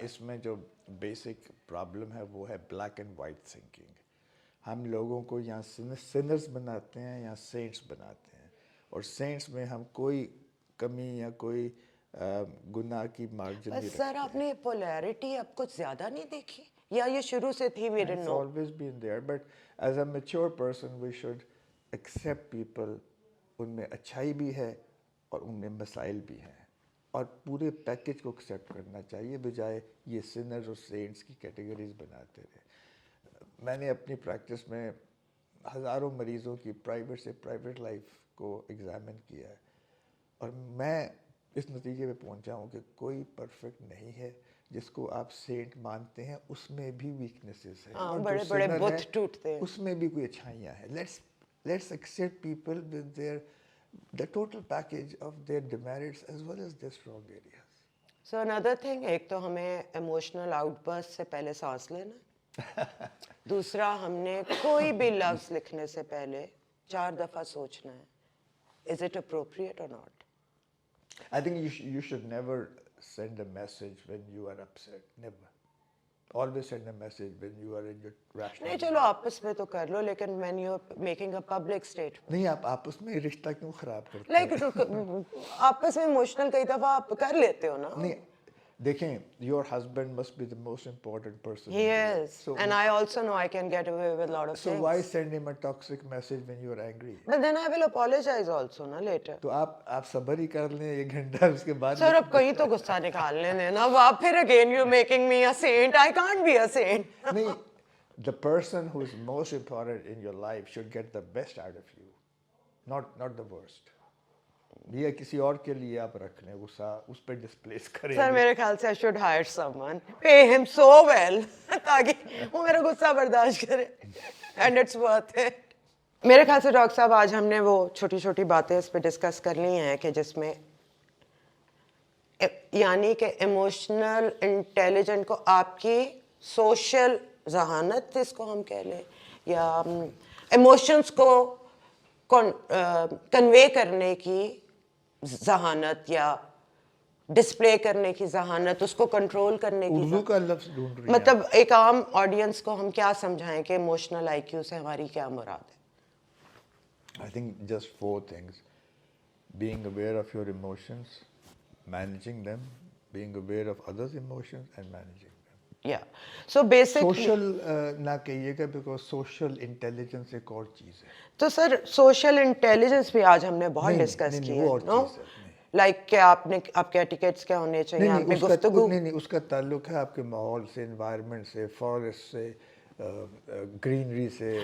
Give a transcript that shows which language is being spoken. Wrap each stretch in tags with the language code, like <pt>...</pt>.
<ur>اس میں جو basic problem ہے وہ ہے بلیک اینڈ وائٹ تھنکنگ. ہم لوگوں کو یہاں سنرز بناتے ہیں یا سینٹس بناتے ہیں, اور سینٹس میں ہم کوئی کمی یا کوئی گناہ کی مارجن نہیں بس سر آپ نے پولیرٹی اب کچھ زیادہ نہیں دیکھی, یا یہ شروع سے تھی؟</ur> <en>we didn't It's</en> <ur>know.</ur> <en>always been there, but as a mature person we should accept people.</en> <ur>ان میں اچھائی بھی ہے اور ان میں مسائل بھی ہیں, اور پورے پیکج کو ایکسیپٹ کرنا چاہیے بجائے یہ سنرز اور سینٹس کی کیٹیگریز بناتے رہے. میں نے اپنی پریکٹس میں ہزاروں مریضوں کی پرائیویٹ سے پرائیویٹ لائف کو ایگزامن کیا ہے, اور میں اس نتیجے پہ پہنچا ہوں کہ کوئی پرفیکٹ نہیں ہے. جس کو آپ سینٹ مانتے ہیں اس میں بھی ویکنیسز ہیں, اور بڑے بڑے بت ٹوٹتے ہیں, اس میں بھی کوئی اچھائیاں ہیں.</ur> <en>Let's accept people with the total package of their demerits as well as their strong areas. So another thing,</en> <ur>ایک تو ہمیں ایموشنل آؤٹ برسٹ سے پہلے سانس لینا, دوسرا ہم نے کوئی بھی لفظ لکھنے سے پہلے 4 دفعہ سوچنا ہے,</ur> <en>is it appropriate or not. I think you should never send a message when you are upset. Never. Always send a message when you are in your rational.</en> <ur>نہیں چلو آپس میں تو کر لو, لیکن</ur> <en>when you're making a public statement.</en> <ur>نہیں, آپ آپس میں رشتہ کیوں خراب کرتے ہیں؟ لائک آپس میں ایموشنل کئی دفعہ آپ کر لیتے ہو نا. نہیں دیکھیں,</ur> <en>your husband must be the most important person. He is, and I also know I can get away with a lot of So things. why send him a toxic message when you are angry? But then I will apologize also na later.</en> <ur>تو آپ صبر ہی کر لیں 1 گھنٹہ, اس کے بعد سر اب کہیں تو غصہ نکالنے دینا, اب آپ پھر</ur> <en>again you're making me a saint. I can't be a saint. نہیں, the person who is most important in your life should get the best out of you, not the worst.</en> <ur>یہ کسی اور کے لیے آپ رکھ لیں غصہ, اس پہ ڈسپلیس کریں. سر میرے خیال سے</ur> <en>I should hire someone, pay him so well</en> <ur>تاکہ وہ میرا غصہ برداشت کرے,</ur> <en>and it's worth it.</en> <ur>میرے خیال سے ڈاکٹر صاحب آج ہم نے وہ چھوٹی چھوٹی باتیں اس پہ ڈسکس کر لی ہیں کہ جس میں یعنی کہ ایموشنل انٹیلیجنٹ کو آپ کی سوشل ذہانت جس کو ہم کہہ لیں, یا ایموشنس کو کنوے کرنے کی ذہانت یا ڈسپلے کرنے کی ذہانت, اس کو کنٹرول کرنے کی اردو کا لفظ ڈھونڈ رہی ہیں. مطلب ایک عام آڈینس کو ہم کیا سمجھائیں کہ ایموشنل آئی کیو سے ہماری کیا مراد ہے؟</ur> <en>I think just 4 things. Being aware of your emotions, managing them, being aware of others' emotions and managing them. Yeah. So basically</en> <ur>social نہ کہیے گا, بیکاز سوشل انٹیلیجنس ایک اور چیز ہے. تو سر سوشل انٹیلیجنس بھی آج ہم نے بہت ڈسکس کی ہے, نو لائک کہ آپ کے ایٹیکیٹس کیا ہونے چاہیے, آپ میں گفتگو. نہیں, اس کا تعلق ہے آپ کے ماحول سے, انوائرمنٹ سے, فارسٹ سے, گرینری سے.</ur>